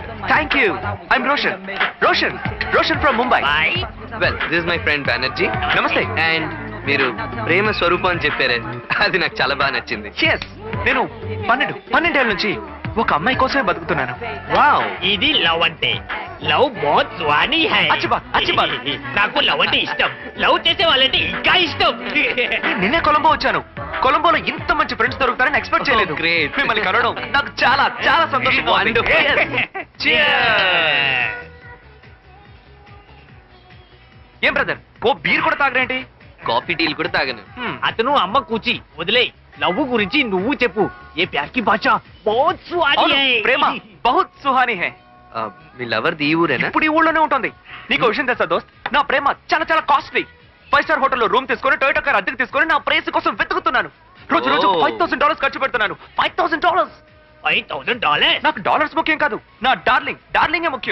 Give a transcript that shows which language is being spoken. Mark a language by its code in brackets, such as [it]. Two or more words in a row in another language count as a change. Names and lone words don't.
[en] Thank you. I'm Roshan from Mumbai. Well, this is my friend Banerjee. [te] నమస్తే. అండ్ మీరు ప్రేమ స్వరూపం అని చెప్పారే, అది నాకు చాలా బాగా నచ్చింది. Yes, నేను 12 నుంచి ఒక అమ్మాయి కోసమే బతుకుతున్నాను. వావ్, ఇది లవ్ అంటే. [hi] लव बहुत सुहानी है. अच्छी बात. [te] నాకు లవ్ అంటే ఇష్టం. లవ్ చేసే వాళ్ళంటే ఇంకా ఇష్టం. నిన్నే కొలంబో వచ్చాను. కొలంబోలో ఇంత మంచి ఫ్రెండ్స్ దొరుకుతారని ఎక్స్పెక్ట్ చేయలేదు. [en] Oh, great. [te] మిమ్మల్ని కలవడం నాకు చాలా చాలా సంతోషంగా ఉంది. [en] Wonderful. [te] Cheers. ఏం బ్రదర్, ఓ బీర్ కూడా తాగరేంటి? కాఫీ టీలు కూడా తాగను. అతను అమ్మ కూచి వదిలే. లవ్ గురించి నువ్వు చెప్పు. [hi] ये प्यार की भाषा बहुत सुहानी है. प्रेम बहुत सुहानी है. [te] మీ లవర్ ది ఊరేనా? ఇప్పుడు ఈ ఊళ్ళోనే ఉంటుంది. నీకు విషయం తెలుసా దోస్త్, నా ప్రేమ చాలా చాలా కాస్ట్లీ. 5 స్టార్ హోటల్లో రూమ్ తీసుకొని టొయోటా కార్ అద్దెకి తీసుకొని నా ప్రేయసి కోసం వెతుకుతున్నాను. రోజు $5,000 ఖర్చు పెడుతున్నాను. $5,000. $5,000? నాకు డాలర్స్ ముఖ్యం కాదు, నా డార్లింగే ముఖ్యం.